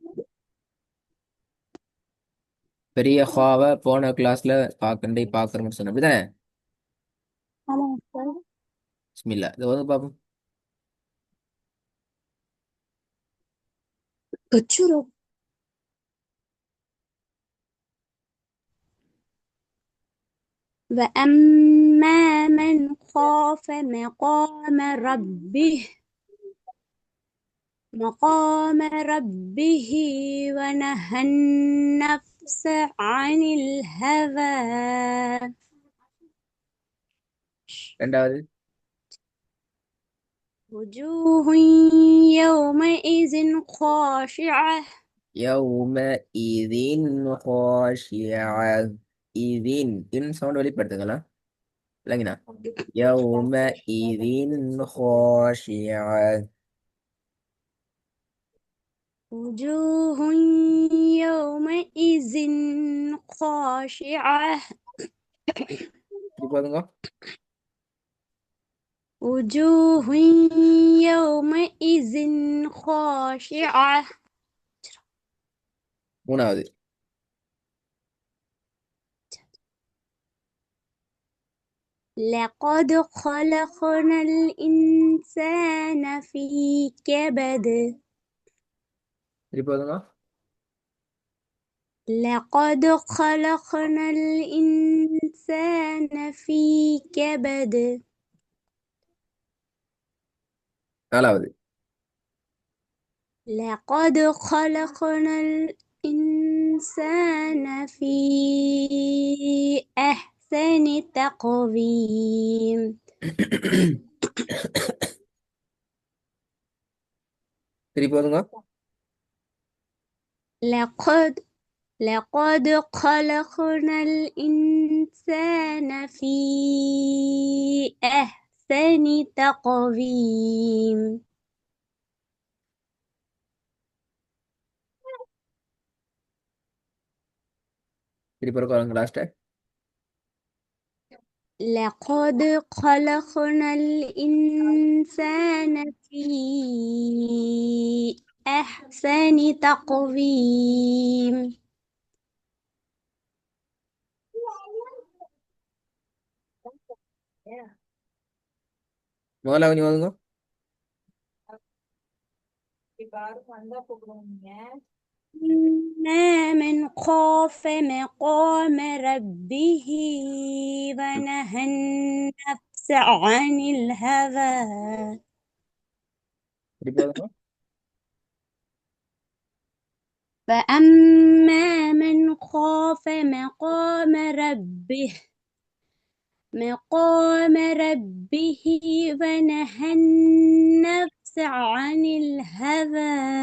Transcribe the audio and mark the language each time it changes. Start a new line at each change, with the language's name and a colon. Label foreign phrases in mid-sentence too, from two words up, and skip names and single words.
Tamil: பெரிய ஹாவை போன கிளாஸ்ல பார்க்கணும்னு சொன்ன அப்படிதானே? ஆமா உஸ்தாத். பிஸ்மில்லா இது வந்து பார்ப்போம். கச்சுரோ.
Arabic: وأما من خاف مقام ربه ونهى النفس عن الهوى
Tamil: ரெண்டாவது
Arabic: وجوه يومئذ خاشعة يومئذ خاشعة.
Tamil: இதின் இன் சவுண்ட் வெளிப்படுத்துங்களா இல்லைங்கண்ணா?
Arabic: يومئذ خاشعة. وجوه يومئذ خاشعة
Tamil: இது போதுங்க.
Arabic: وجوه يومئذ خاشعة
Tamil: மூணாவது
Arabic: لقد خلقنا الإنسان في كبد
Tamil: இது போதுங்க.
Arabic: لقد خلقنا الإنسان في كبد
Tamil: நாலாவது
Arabic: لقد خلقنا الإنسان في أحسن تقويم
Tamil: சரி போதுங்க.
Arabic: لقد لقد خلقنا الإنسان في أحسن تقويم
Tamil: சரி பிறகு லாஸ்ட்.
Arabic: لقد خلقنا الإنسان في أحسن تقويم
Tamil: முதலாவது நீ ஓதுங்க.
Arabic: من خاف مقام ربه ونهى النفس عن الهوى
Tamil: சரி போதுங்க.
Arabic: فأما من خاف مقام ربه ونهى النفس عن الهوى